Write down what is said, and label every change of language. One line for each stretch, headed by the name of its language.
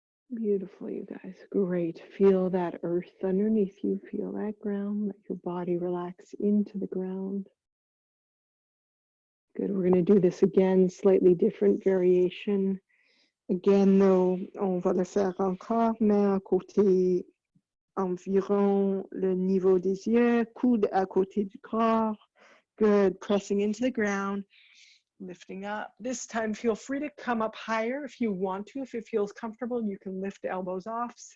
English: Beautiful, you guys. Great. Feel that earth underneath you. Feel that ground. Let your body relax into the ground. Good. We're going to do this again, slightly different variation. Again, though,
French: on va le faire encore, mais à côté environ le niveau des yeux, coude à côté du corps.
English: Good. Pressing into the ground. Lifting up. This time, feel free to come up higher if you want to. If it feels comfortable, you can lift the elbows off.